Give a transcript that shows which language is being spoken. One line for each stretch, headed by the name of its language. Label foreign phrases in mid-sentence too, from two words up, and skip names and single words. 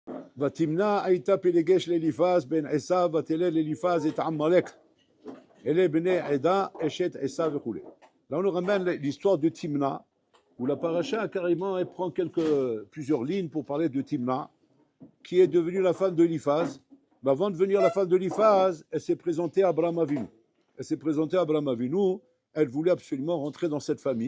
Hebrew: ותמנע הייתה פלגש לאליפז בן עשיו ותלד לאליפז את עמלק. אלה בני עדה אשת עשיו וכו'.
French: Là on nous ramène l'histoire de Timna, où la paracha carrément elle prend plusieurs lignes pour parler de Timna, qui est devenue la femme de Eliphaz. Mais avant de devenir la femme de Eliphaz, elle s'est présentée à Abraham Avinu. Elle s'est présentée à Abraham Avinu, elle voulait absolument rentrer dans cette famille.